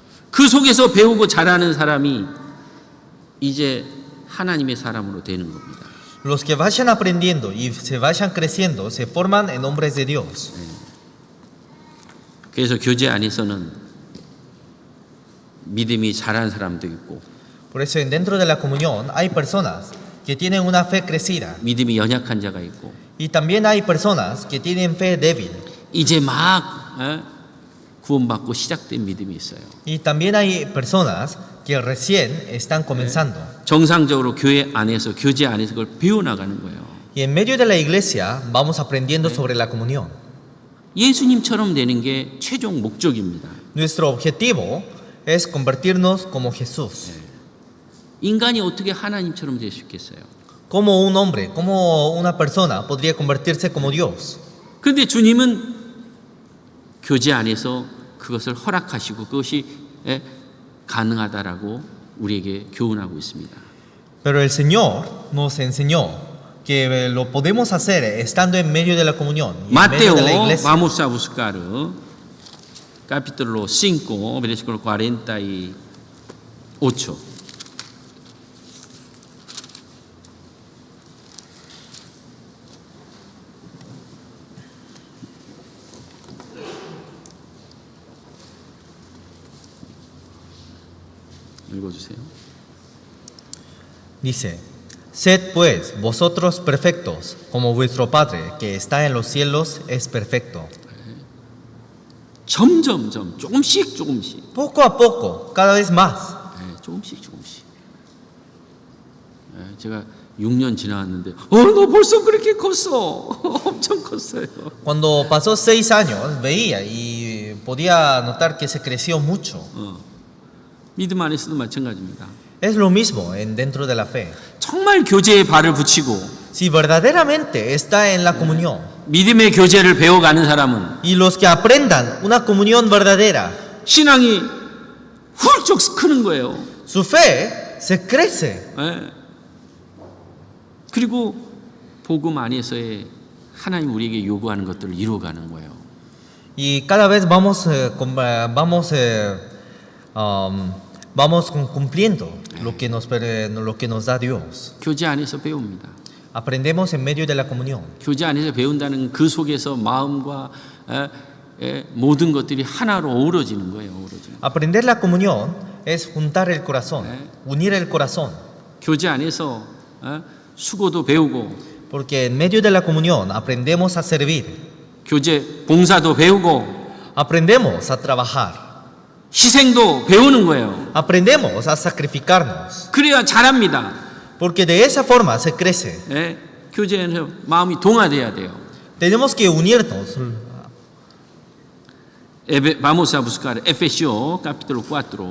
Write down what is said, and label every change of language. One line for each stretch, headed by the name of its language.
Korean: 그 속에서 배우고 자라는 사람이 이제 하나님의 사람으로 되는 겁니다.
Spanish: Los que vayan aprendiendo y se vayan creciendo se forman en hombres de Dios.
Korean: 그래서 교제 안에서는 믿음이 자란 사람도 있고
Spanish: Por eso dentro de la comunión hay personas que tienen una fe crecida
Korean: 믿음이 연약한 자가 있고
Spanish: y también hay personas que tienen fe débil
Korean: 이제 막 구원받고 시작된 믿음이 있어요.
Spanish: y también hay personas que recién están comenzando.
Korean: 정상적으로 교회 안에서 교제 안에서 그걸 배워나가는 거예요.
Spanish: Y en medio de la iglesia vamos aprendiendo sobre la comunión.
Korean: 예수님처럼 되는 게 최종 목적입니다.
Spanish: Nuestro objetivo es convertirnos como Jesús.
Korean: 인간이 어떻게 하나님처럼 될 수 있겠어요?
Spanish: Como un hombre, como una persona podría convertirse como Dios.
Korean: 그런데 주님은 교제 안에서 그것을 허락하시고 그것이 가능하다라고 우리에게 교훈하고 있습니다.
Spanish: Pero el Señor nos enseñó que lo podemos hacer estando en medio de la comunión y en medio Mateo, de la iglesia. vamos a buscar capítulo 5, versículo 48.
Korean: 읽어주세요.
Spanish: Dice, sed pues vosotros perfectos, como vuestro Padre que está en los cielos es perfecto.
Korean: 점점점 조금씩
Spanish: Poco a poco, cada vez más.
Korean: 조금씩 제가 6년 지나왔는데 너 벌써 그렇게 컸어. 엄청 컸어요.
Spanish: Cuando pasó 6 años, veía y podía notar que se creció mucho.
Korean: 믿음 안에서도 마찬가지입니다.
Spanish: Es lo mismo dentro de la fe.
Korean: 정말 교제에 발을 붙이고
Spanish: Si verdaderamente está en la comunión
Korean: 믿음의 교제를 배워가는 사람은
Spanish: y los que aprendan una comunión verdadera,
Korean: 신앙이 훌쩍 크는 거예요.
Spanish: su fe se crece.
Korean: 그리고 복음 안에서의 하나님 우리에게 요구하는 것들을 이루어가는 거예요.
Spanish: Y cada vez vamos cumpliendo lo que nos da Dios.
Korean: 교제 안에서 배웁니다.
Spanish: Aprendemos en medio de la comunión.
Korean: 교제 안에서 배운다는 그 속에서 마음과 모든 것들이 하나로 어우러지는 거예요.
Spanish: Aprender la comunión es juntar el corazón, unir el corazón.
Korean: 교제 안에서 수고도 배우고
Spanish: Porque en medio de la comunión aprendemos a servir,
Korean: 교제 봉사도 배우고
Spanish: aprendemos a trabajar,
Korean: 희생도 배우는 거예요.
Spanish: aprendemos a sacrificarnos.
Korean: 그래야 잘합니다.
Spanish: Porque de esa forma se crece.
Korean: 교제에서 마음이 동화돼야 돼요.
Spanish: Tenemos que unirnos. Vamos a buscar Efesios capítulo 4.